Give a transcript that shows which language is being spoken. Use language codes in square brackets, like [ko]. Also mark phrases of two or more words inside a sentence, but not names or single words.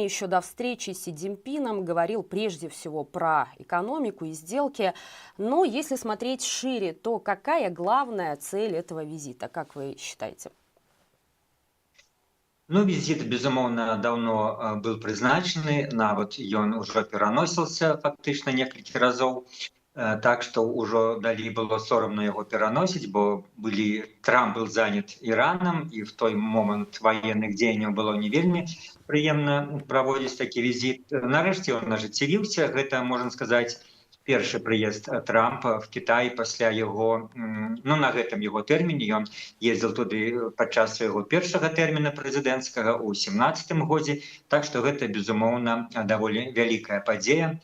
[ru] Еще до встречи с Си Цзиньпином говорил прежде всего про экономику и сделки. Но если смотреть шире, то какая главная цель этого визита, как вы считаете? [be] Ну, визит, безумоўна, давно был прызначаны, нават ён ужо пераносіўся фактычна некалькі разоў. Так што ўжо далей было сорамна яго пераносіць, бо Трамп [ru] был занят [be] Іранам, і в той момант ваенных дзеянняў было не вельмі прыемна праводзіць такі візіт. Нарэшце ён ажыццявіўся, гэта, можна сказаць, першы прыезд Трампа в Кітай пасля яго, ну, на гэтым яго тэрміне. Ён ездзіў туды падчас свайго першага тэрміна прэзідэнцкага ў 17-м годзе, так што гэта, безумоўна, даволі вялікая падзея.